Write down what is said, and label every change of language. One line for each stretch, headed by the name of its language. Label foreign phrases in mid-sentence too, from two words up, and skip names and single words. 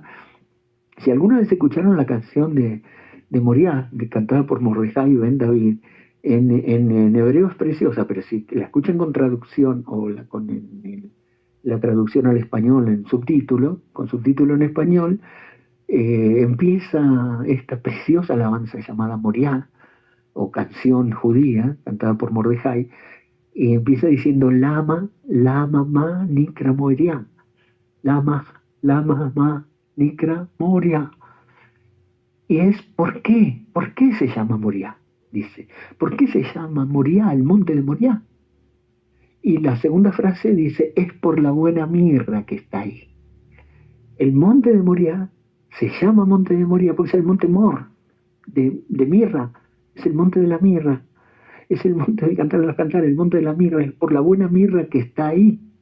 Spanish: Si alguna vez escucharon la canción de Moriah, cantada por Mordejai y Ben David, en hebreo es preciosa, pero si la escuchan con traducción o con la traducción al español en subtítulo, con subtítulo en español, empieza esta preciosa alabanza llamada Moriah, o canción judía, cantada por Mordejai, y empieza diciendo
Hebrew: למה, למה, מה, נקרא,
Spanish: Moriah.
Hebrew: למה, למה, מה, נקרא, Moriah.
Spanish: Y es ¿por qué? ¿Por qué se llama Moriah? Dice, ¿por qué se llama Moriah, el monte de Moriah? Y la segunda frase dice, es por la buena mirra que está ahí. El monte de Moriah se llama monte de Moriah porque es el monte Mor, de mirra, es el monte de la mirra, es el monte de cantar a los cantares, el monte de la mirra, es por la buena mirra que está ahí.